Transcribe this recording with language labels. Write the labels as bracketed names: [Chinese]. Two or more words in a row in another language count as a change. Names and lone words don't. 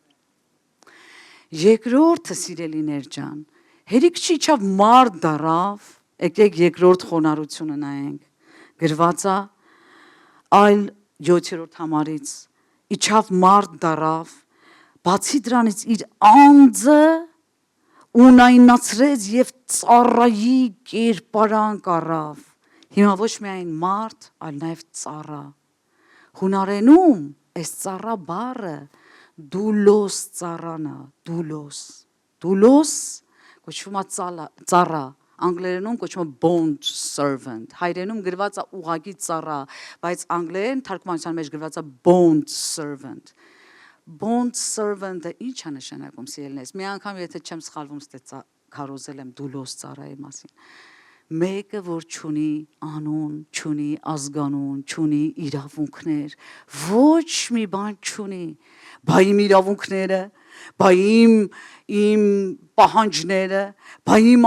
[Armenian] Երկրորդը սիրելիներ ջան, հերիք չիջավ մարդ դարավ, եկեք երկրորդ խոնարհությունը նայենք, գրված է այլ 7-րդ համարից, իջավ մարդ դարավ, բացի դրանից իր անձը ունայնացրեց և ծառայի կերպարանք առավ, հիմա ոչ միայն մարդ, այլ նաև ծառա, հունարենում այս ծառա բառը դուլոս ծառան է, դուլոս կոչվում է ծառա, անգլերենում կոչվում է bond servant, հայերենում գրված է ուղղակի ծառա, բայց անգլերեն թարգմանության մեջ գրված է [English] bond servant, Bond [Armenian] servant-ը ինչ է նշանակում սիրելիներս։ Մի անգամ եթե չեմ սխալվում, ստե քարոզել եմ դուլոս ծառայի մասին։ Մեկը որ չունի անուն, չունի ազգանուն, չունի իրավունքներ, ոչ մի բան չունի։ Բա իմ իրավունքները, բա իմ պահանջները, բա իմ